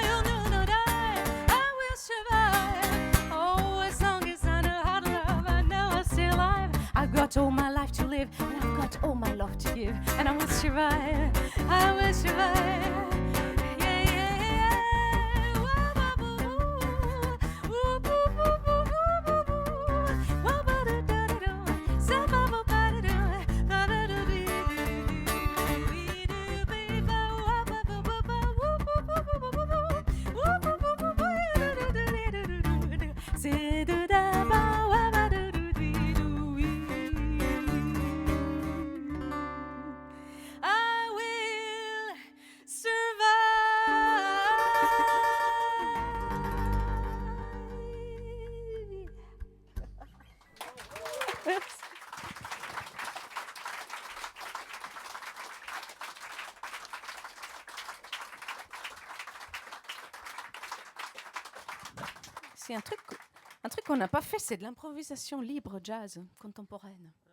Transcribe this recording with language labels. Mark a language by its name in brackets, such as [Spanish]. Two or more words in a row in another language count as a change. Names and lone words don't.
[English] Oh, no, no, die. I will survive. Oh, as long as I know how to love, I know I'll stay alive. I've got all my life to live, and I've got all my love to give, and I will survive. I will survive. Yeah, yeah, yeah. Wah-ba-boo-boo. Woo-boo-boo-boo-boo-boo. Wah-ba-da-da-da-do. Za-ba-ba-ba-da-do. Da-da-da-dee-dee-dee-dee-dee-ba. Wah-ba-ba-ba-ba. Woo-boo-boo-boo-boo-boo. Woo-boo-boo-boo-boo-dee-dee-dee-dee-dee. Zee-doo-da-ba. Wah-ba-doo-doo-dee-doo-wee. I will survive. [French] C'est un truc qu'on n'a pas fait, c'est de l'improvisation libre jazz contemporaine.